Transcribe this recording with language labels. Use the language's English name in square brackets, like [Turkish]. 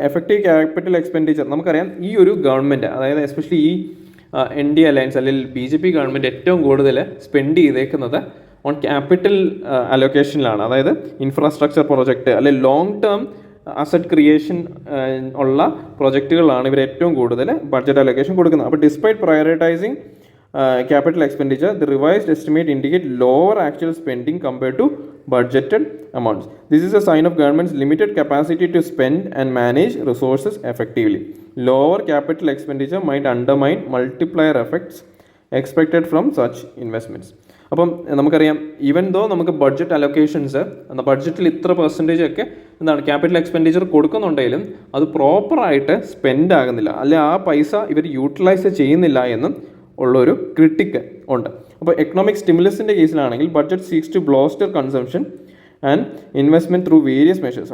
[Malayalam] Effective capital expenditure നമുക്കറിയാം ഈ ഒരു ഗവൺമെൻറ്, അതായത് എസ്പെഷ്യലി ഈ NDA അലയൻസ് അല്ലെങ്കിൽ BJP ഗവൺമെൻറ് ഏറ്റവും കൂടുതൽ സ്പെൻഡ് ചെയ്തേക്കുന്നത് ഓൺ ക്യാപിറ്റൽ അലോക്കേഷനിലാണ്. അതായത് ഇൻഫ്രാസ്ട്രക്ചർ പ്രോജക്റ്റ് അല്ലെങ്കിൽ ലോങ് ടേം അസറ്റ് ക്രിയേഷൻ ഉള്ള പ്രോജക്റ്റുകളാണ് ഇവർ ഏറ്റവും കൂടുതൽ ബഡ്ജറ്റ് അലോക്കേഷൻ കൊടുക്കുന്നത്. [English] അപ്പോൾ despite prioritising capital expenditure, the revised estimate indicate lower actual spending compared to budgeted amounts. This is a sign of government's limited capacity to spend and manage resources effectively. Lower capital expenditure might undermine multiplier effects expected from such investments. [Malayalam] അപ്പം നമുക്കറിയാം even though നമുക്ക് budget allocations ബഡ്ജറ്റിൽ ഇത്ര percentage ഒക്കെ എന്താണ് capital expenditure കൊടുക്കുന്നുണ്ടെങ്കിലും അത് പ്രോപ്പറായിട്ട് spend ആകുന്നില്ല, അല്ലെ ആ പൈസ ഇവർ യൂട്ടിലൈസ് ചെയ്യുന്നില്ല എന്നും ഉള്ളൊരു ക്രിട്ടിക്ക് ഉണ്ട്. അപ്പോൾ economic സ്റ്റിമുലസിൻ്റെ കേസിലാണെങ്കിൽ [English] Budget seeks to bolster consumption and investment through various measures.